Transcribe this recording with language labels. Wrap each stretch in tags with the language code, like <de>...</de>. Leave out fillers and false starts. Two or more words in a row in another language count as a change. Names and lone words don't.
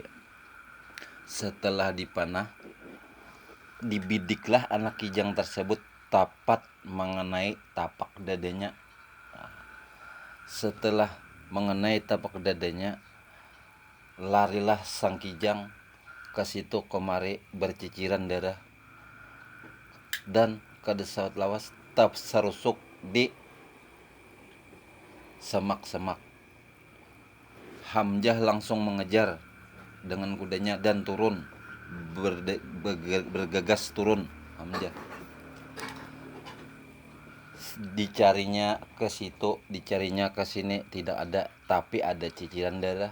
<id>Setelah dipanah, dibidiklah anak kijang tersebut tepat mengenai tapak dadanya. Setelah mengenai tapak dadanya, larilah sang kijang ke situ kemari berciciran darah, dan</id> <bjn>kada sawat lawas</bjn> <id>terserusuk di semak-semak. Hamzah langsung mengejar dengan kudanya dan turun, bergegas turun Hamzah. Dicarinya ke situ, dicarinya ke sini, tidak ada, tapi ada ciciran darah.</id>